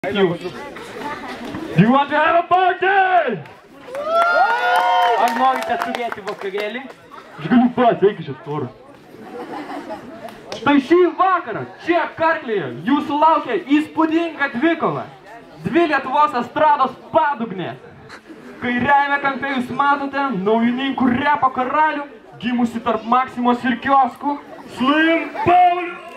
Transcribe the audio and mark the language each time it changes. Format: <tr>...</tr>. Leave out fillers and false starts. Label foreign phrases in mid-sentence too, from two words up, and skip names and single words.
<en>You. Do you want to have a party?</en> <lt>Ar norite turėti vakarėlį? Aš galiu pats, eik iš istorijos. Štai šį vakarą, čia Karklėje, jūsų laukia įspūdinga dvikova. Dvi Lietuvos estrados padugnės. Kairiajame kampe jūs matote naujininkų repo karalių, gimusi tarp Maksimos ir Kioskų, Slim Paulių.</lt>